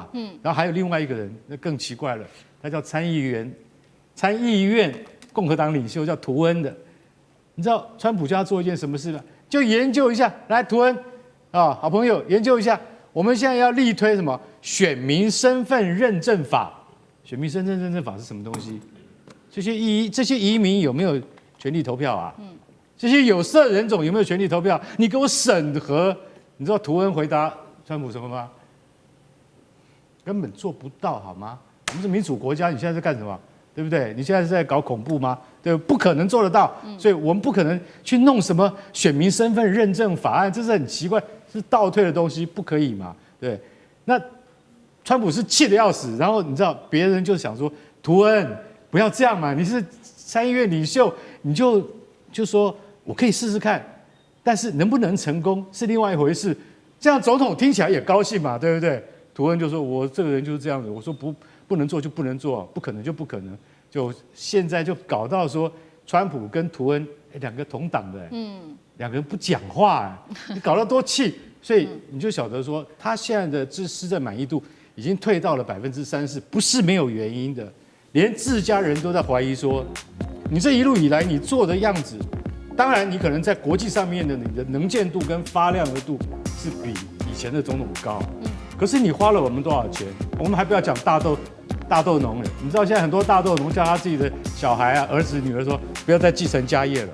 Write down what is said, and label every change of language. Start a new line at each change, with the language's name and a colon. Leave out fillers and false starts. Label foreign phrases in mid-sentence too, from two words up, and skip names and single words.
Chinese: 然後還有另外一個人，那更奇怪了，他叫參議院共和黨領袖叫圖恩的。你知道川普叫他做一件什麼事嗎？就研究一下，來圖恩啊，好朋友，研究一下，我們現在要力推什麼選民身份認證法？選民身份認證法是什麼東西？這些移民有沒有權利投票啊？這些有色人種有沒有權利投票？你給我審核。你知道图恩回答川普什麼嗎？根本做不到，好嗎？我們是民主國家，你現在在幹什麼？對不对？你現在是在搞恐怖嗎？对，不可能做得到。所以我們不可能去弄什麼選民身份認證法案，這是很奇怪，是倒退的東西，不可以嘛？对。那川普是氣得要死，然後你知道別人就想說，圖恩不要這樣嘛，你是參議院領袖，你就說我可以試試看。但是能不能成功是另外一回事，這樣總統聽起來也高興嘛，對不對？圖恩就說：“我這個人就是這樣子，我說不能做就不能做，不可能就不可能。” 就現在就搞到說，川普跟圖恩兩個同黨的，兩個人不講話，你搞到多氣，所以你就曉得說，他現在的施政滿意度已經退到了34%，不是沒有原因的，連自家人都在懷疑說，你這一路以來你做的樣子。當然，你可能在國際上面的你的能見度跟發亮的度是比以前的總統高，可是你花了我們多少錢？我們還不要講大豆農了，你知道現在很多大豆農叫他自己的小孩啊、兒子、女兒說不要再繼承家業了。